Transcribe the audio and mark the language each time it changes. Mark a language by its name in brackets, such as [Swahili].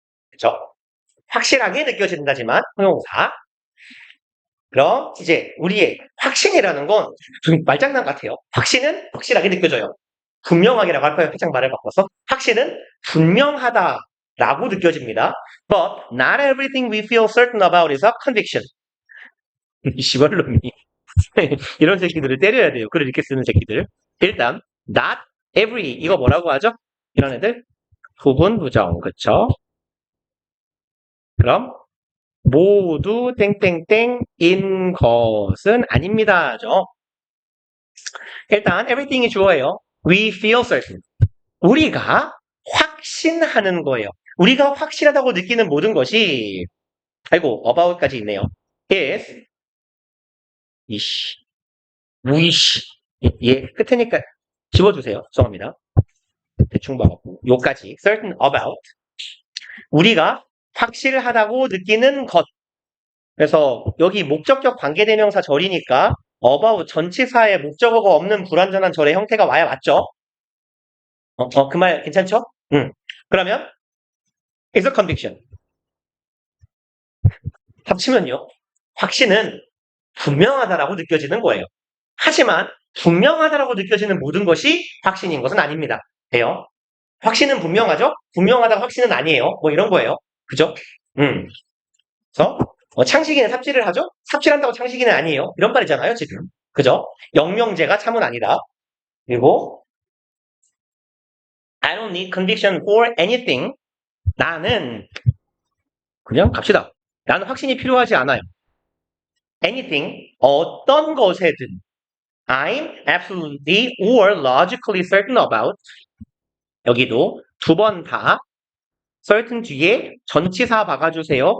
[Korean] 그쵸? 확실하게 느껴진다지만 형용사. 그럼 이제 우리의 확신이라는 건 좀 말장난 같아요. 확신은 확실하게 느껴져요. 분명하게라고 할까요? 살짝 말을 바꿔서. 확신은 분명하다라고 느껴집니다. [English] But not everything we feel certain about is a conviction. [Korean] 이 시발놈이 이런 새끼들을 때려야 돼요. 글을 이렇게 쓰는 새끼들. 일단 [English] not every [Korean] 이거 뭐라고 하죠? 이런 애들 부분 부정 그쵸? 그럼 모두 땡땡땡인 것은 아닙니다죠. 일단 everything이 주어예요. [English] We feel certain. [Korean] 우리가 확신하는 거예요. 우리가 확실하다고 느끼는 모든 것이 about까지 있네요. is 위시 예 끝에니까 집어주세요. 죄송합니다. 대충 봐갖고 요까지 [English] certain about [Korean] 우리가 확실하다고 느끼는 것. 그래서 여기 목적격 관계대명사 절이니까 about 전치사에 목적어가 없는 불완전한 절의 형태가 와야 맞죠? 그 말 괜찮죠? 그러면 [English] is a conviction. [Korean] 합치면요. 확신은 분명하다라고 느껴지는 거예요. 하지만 분명하다라고 느껴지는 모든 것이 확신인 것은 아닙니다. 돼요? 확신은 분명하죠? 분명하다고 확신은 아니에요. 뭐 이런 거예요. 그죠? 그래서 창식이는 삽질을 하죠? 삽질한다고 창식이는 아니에요. 이런 말이잖아요, 지금. 그죠? 영명제가 참은 아니다. 그리고 [English] I don't need conviction for anything. [Korean] 나는 그냥 갑시다. 나는 확신이 필요하지 않아요. anything, 어떤 것에든 [English] I'm absolutely or logically certain about [Korean] 여기도 두 번 다 certain 뒤에 전치사 박아주세요.